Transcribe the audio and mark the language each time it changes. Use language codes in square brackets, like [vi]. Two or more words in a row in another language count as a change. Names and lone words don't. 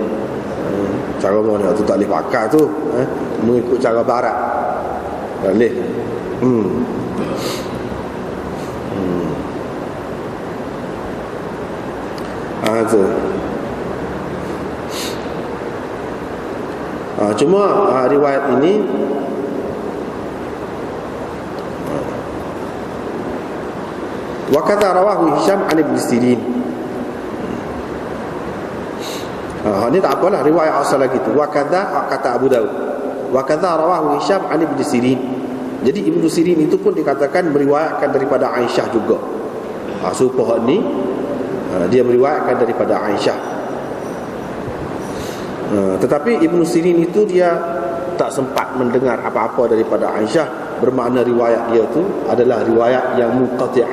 [ms] Cara moden tu tak boleh pakai tu, mengikut cara barat. Tak boleh. Tu. Cuma riwayat ini [ar] وكذا رواه هشام عن ابن سيرين. [ms] Ini tak apalah, riwayat asal lagi tu. [ar] وكذا [ms] kata Abu Daud. [ar] وكذا رواه هشام عن ابن سيرين. [ms] Jadi Ibn Sirin itu pun dikatakan meriwayatkan daripada Aisyah juga. Supaya ni dia meriwayatkan daripada Aisyah. Tetapi Ibn Sirin itu dia tak sempat mendengar apa-apa daripada Aisyah, bermakna riwayat dia tu adalah riwayat yang munqati'ah.